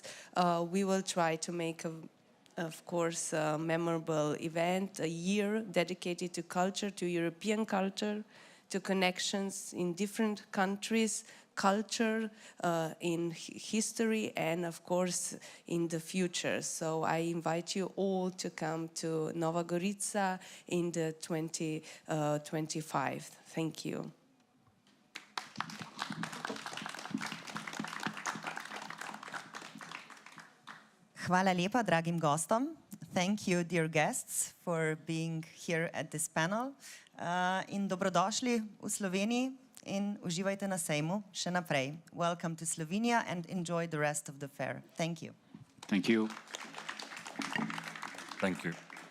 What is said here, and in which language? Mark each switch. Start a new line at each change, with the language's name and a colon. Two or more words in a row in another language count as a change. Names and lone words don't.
English: We will try to make of course, a memorable event, a year dedicated to culture, to European culture, to connections in different countries, culture, in history, and of course in the future. So I invite you all to come to Nova Gorica in the 2025. Thank you.
Slovenian: Hvala lepa, dragim gostom.
English: Thank you, dear guests, for being here at this panel.
Slovenian: In dobrodošli v Sloveniji in uživajte na sejmu še naprej.
English: Welcome to Slovenia and enjoy the rest of the fair. Thank you. Thank you. Thank you.